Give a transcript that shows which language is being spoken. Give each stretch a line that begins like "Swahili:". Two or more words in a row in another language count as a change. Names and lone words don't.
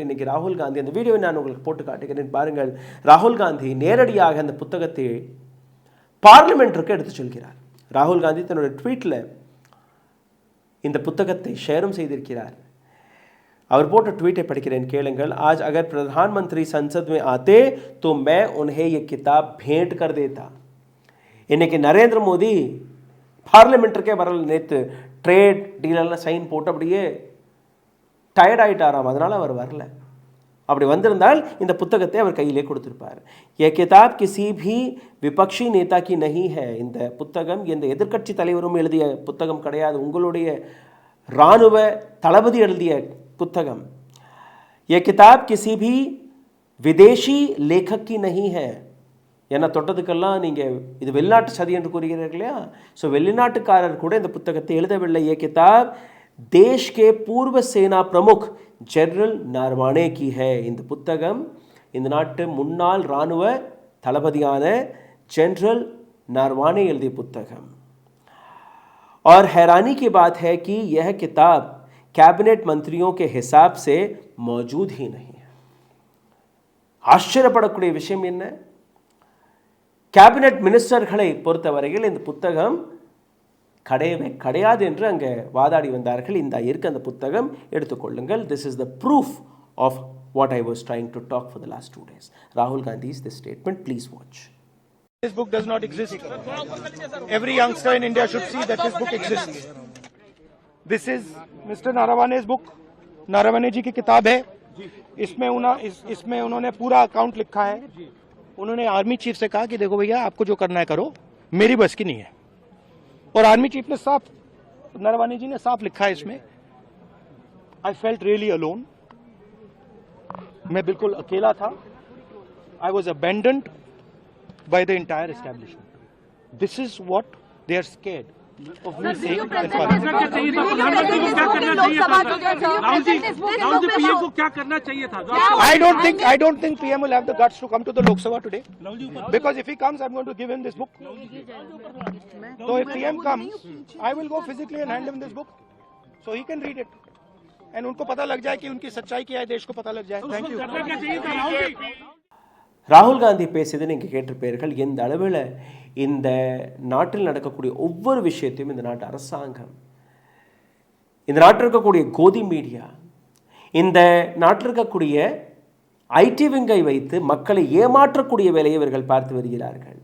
Tamil: இன்றைக்கி ராகுல் காந்தி, அந்த வீடியோவை நான் உங்களுக்கு போட்டு காட்டுகிறேன் பாருங்கள். ராகுல் காந்தி நேரடியாக அந்த புத்தகத்தை பார்லிமெண்ட்டிற்கு எடுத்து சொல்கிறார். ராகுல் காந்தி தன்னுடைய ட்வீட்டில் இந்த புத்தகத்தை ஷேரும் செய்திருக்கிறார். அவர் போட்ட ட்வீட்டை படிக்கிறேன், கேளுங்கள்.
Hindi: आज अगर प्रधानमंत्री संसद में आते तो मैं उन्हें ये किताब भेंट कर देता.
Tamil: இன்னைக்கு நரேந்திர மோடி பார்லிமெண்ட்டுக்கே வரல. நேற்று ட்ரேட் டீலெல்லாம் சைன் போட்டு அப்படியே டயர்ட் ஆகிட்டாராம், அதனால் அவர் வரல. அப்படி வந்திருந்தால் இந்த புத்தகத்தை அவர் கையிலே கொடுத்திருப்பார்.
Hindi: ये किताब किसी भी विपक्षी नेता की नहीं है.
Tamil: இந்த புத்தகம் எந்த எதிர்க்கட்சி தலைவரும் எழுதிய புத்தகம் கிடையாது, உங்களுடைய இராணுவ தளபதி எழுதிய புத்தகம்.
Hindi: ये किताब किसी भी विदेशी लेखक की नहीं है.
Tamil: ஏன்னா தொட்டதுக்கெல்லாம் நீங்கள் இது வெளிநாட்டு சதி என்று கூறுகிறீர்கள் இல்லையா? ஸோ வெளிநாட்டுக்காரர் கூட இந்த புத்தகத்தை எழுதவில்லை.
Hindi: ये किताब देश के पूर्व सेना प्रमुख जनरल नारवाणे की है.
Tamil: இந்த புத்தகம் இந்த நாட்டு முன்னாள் இராணுவ தளபதியான जनरल नारवाणे எழுதிய புத்தகம்.
Hindi: और हैरानी की बात है कि यह किताब कैबिनेट मंत्रियों के हिसाब से मौजूद ही नहीं है.
Tamil: ஆச்சரியப்படக்கூடிய விஷயம் என்ன? கேபினெட் மினிஸ்டர்களை பொறுத்தவரையில் இந்த புத்தகம் கிடையவே கிடையாது என்று அங்கே வாதாடி வந்தார்கள். இந்த இருக்க அந்த புத்தகம் எடுத்துக்கொள்ளுங்கள்.
English: this is the proof of what I was trying to talk for the last 2 days. ராகுல் காந்தி's this statement. Please watch. This book does not exist. Every youngster in India should see that this book exists. This is Mr. Naravane's book.
Hindi: नारावने जी की किताब है. इसमें उन्होंने पूरा अकाउंट लिखा है. उन्होंने
English: army chief
Hindi: से कहा कि देखो भैया, आपको जो करना है करो, मेरी बस की नहीं है. और
English: army chief
Hindi: ने साफ, नरवाने जी ने साफ लिखा है इसमें,
English: I felt really alone.
Hindi: मैं बिल्कुल अकेला था.
English: I was abandoned by the entire establishment. This is what they are scared of me saying. I don't think PM will have the guts to come to the Lok Sabha today, because if he comes, I'm going to give him this book. So if PM comes, I will go physically and hand him this book so he can read it, and
Hindi: उनको पता लग जाए कि उनकी सच्चाई क्या है, देश को पता लग जाए.
English: Thank you.
Tamil: ராகுல் காந்தி பேசியதை நீங்கள் கேட்டிருப்பீர்கள். எந்த அளவில் இந்த நாட்டில் நடக்கக்கூடிய ஒவ்வொரு விஷயத்தையும் இந்த நாட்டு அரசாங்கம், இந்த நாட்டில் இருக்கக்கூடிய கோதி மீடியா, இந்த நாட்டில் இருக்கக்கூடிய ஐடி விங்கை வைத்து மக்களை ஏமாற்றக்கூடிய வேலையை இவர்கள் பார்த்து வருகிறார்கள்.